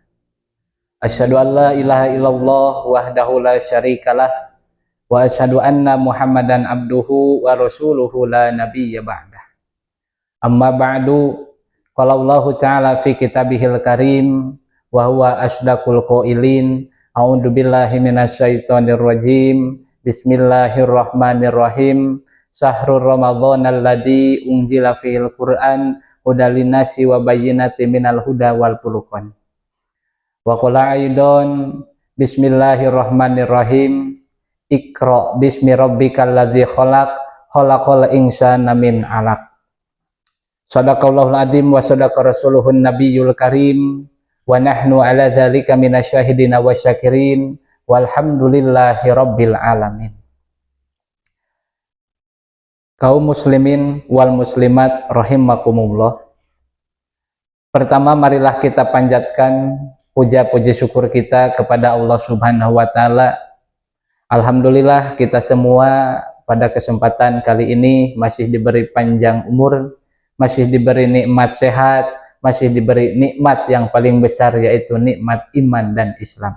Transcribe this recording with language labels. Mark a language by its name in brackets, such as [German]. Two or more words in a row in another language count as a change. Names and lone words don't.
[Arabic] أشهد أن لا إله إلا الله وحده لا شريك له وأشهد أن محمدا عبده ورسوله لا نبي بعده. أما بعد قال الله تعالى في كتابه الكريم وهو أصدق القائلين أعوذ بالله من الشيطان الرجيم بسم الله الرحمن الرحيم, شهر رمضان الذي أنزل فيه القرآن هدى للناس وبينات من الهدى والفرقان. وقال أيضا بسم الله الرحمن الرحيم اقرأ باسم ربك الذي خلق خلق الإنسان من علق. صدق الله العظيم وصدق رسوله النبي الكريم ونحن على ذلك من الشاهدين والشاكرين والحمد لله رب العالمين. Kaum المسلمين والمسلمات رحمكم الله. [Indonesian] Pertama, marilah kita panjatkan puja-puji syukur kita kepada Allah [Arabic] سبحانه وتعالى. [Indonesian] Alhamdulillah, kita semua pada kesempatan kali ini masih diberi panjang umur, masih diberi nikmat sehat, masih diberi nikmat yang paling besar, yaitu nikmat iman dan Islam.